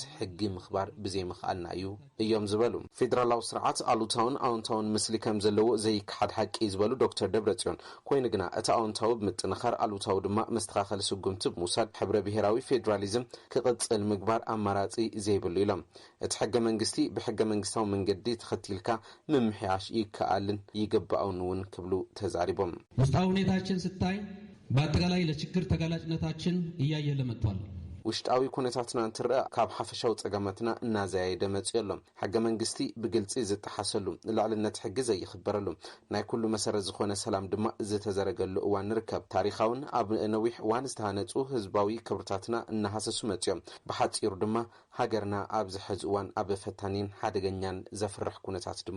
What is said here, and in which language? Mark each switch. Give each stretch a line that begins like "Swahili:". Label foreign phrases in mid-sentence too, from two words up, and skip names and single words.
Tigrinya: ሕጊ ምኽባር ብዘይ ምኽኣልና እዩ እዮም ዝበሉ። ፌደራላዊ ስርዓት ኣሉታውን ኣዎንታውን ምስሊ ከም ዘለዎ ዘይክሓድ ሓቂ ዝበሉ ዶክተር ደብረጽዮን ኮይኑ ግና እቲ ኣዎንታዊ ብምጥንኻር ኣሉታዊ ድማ መስተኻኸሊ ስጉምቲ ብምውሳድ ሕብረ ብሔራዊ ፌደራሊዝም ክቕጽል ምግባር ኣማራጺ ዘይብሉ ኢሎም እቲ ሕገ መንግስቲ ብሕገ መንግስታዊ መንገዲ ተኸቲልካ ምምሕያሽ ይከኣልን ይግባእን እውን ክብሉ ተዛሪቦም
Amharic: ውስጣዊ ሁኔታችን ስታይ በአጠቃላይ ለችግር ተጋላጭነታችን እያየለ መጥቷል።
Tigrinya: ውሽጣዊ ኩነታትና እንትርአ ካብ ሓፈሻዊ ጸገማትና እናዘያየደ መጽኡ ኣሎ። ሕገ መንግስቲ ብግልጺ ዝጠሓሰሉ ልዕልነት ሕጊ ዘይኽበረሉ ናይ ኩሉ መሰረት ዝኾነ ሰላም ድማ ዝተዘረገሉ እዋን ንርከብ። ታሪኻውን ኣብ ነዊሕ እዋን ዝተሃነጹ ህዝባዊ ክብርታትና እናሃሰሱ መጽኦም ብሓጺሩ ድማ ሃገርና ኣብ ዝሕዚ እዋን ኣብ ፈታኒን ሓደገኛን ዘፍርሕ ኩነታት ድማ